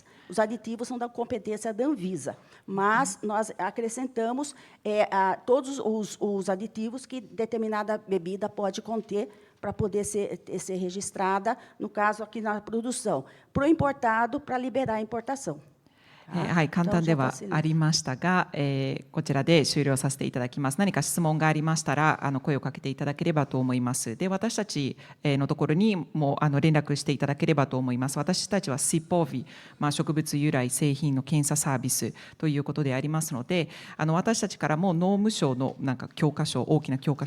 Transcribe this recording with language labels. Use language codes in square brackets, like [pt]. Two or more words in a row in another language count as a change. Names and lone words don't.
[pt] Os aditivos são da competência da Anvisa, mas nós acrescentamos todos os aditivos que determinada bebida pode conter para poder ser registrada, no caso, aqui na produção, para o importado, para liberar a importação. [ja] はい、簡単ではありましたが、こちらで終了させていただきます。何か質問がありましたら声をかけていただければと思います。で、私たちのところにも連絡していただければと思います。私たちは CIPOV、植物由来製品の検査サービスということでありますので、私たちからも農務省の教科書、大きな教科